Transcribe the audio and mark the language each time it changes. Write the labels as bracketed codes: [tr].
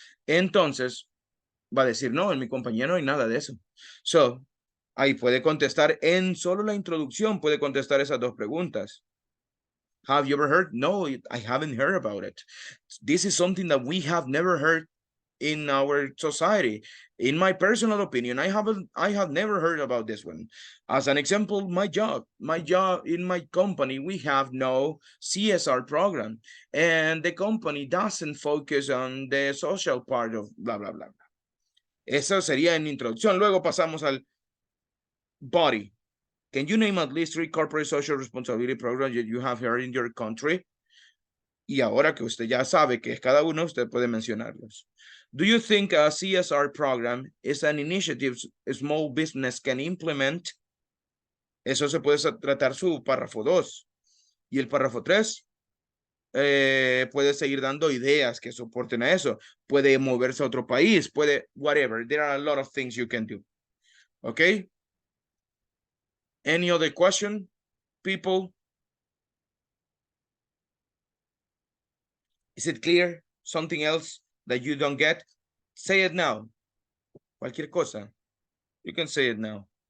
[es] Entonces, va a decir, no, en mi compañía no hay nada de eso. So, ahí puede contestar en solo la introducción, puede contestar esas dos preguntas. [en] Have you ever heard? No, I haven't heard about it. This is something that we have never heard in our society. In my personal opinion, I have never heard about this one. As an example, my job in my company, we have no CSR program, and the company doesn't focus on the social part of blah, blah, blah. [es] Eso sería en introducción. Luego pasamos al body. [en] Can you name at least 3 corporate social responsibility programs that you have here in your country? [es] Y ahora que usted ya sabe que es cada uno, usted puede mencionarlos. [en] Do you think a CSR program is an initiative a small business can implement? [es] Eso se puede tratar su párrafo 2. Y el párrafo 3 puede seguir dando ideas que soporten a eso. Puede moverse a otro país, puede whatever. [en] There are a lot of things you can do. Okay? Any other question, people? Is it clear? Something else that you don't get? Say it now. [es] Cualquier cosa. [en] You can say it now.